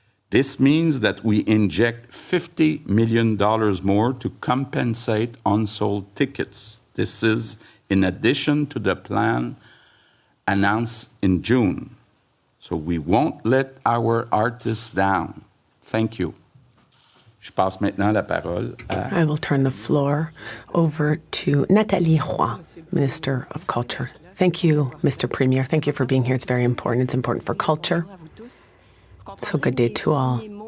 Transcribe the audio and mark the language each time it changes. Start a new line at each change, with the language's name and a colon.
English: This means that we inject $50 million more to compensate unsold tickets. This is in addition to the plan announced in June. So we won't let our artists down. Thank you.
French: Je passe maintenant la parole à...
English: I will turn the floor over to Nathalie Roy, Minister of Culture. Thank you, Mr. Premier. Thank you for being here. It's very important. It's important for culture. So good day to all.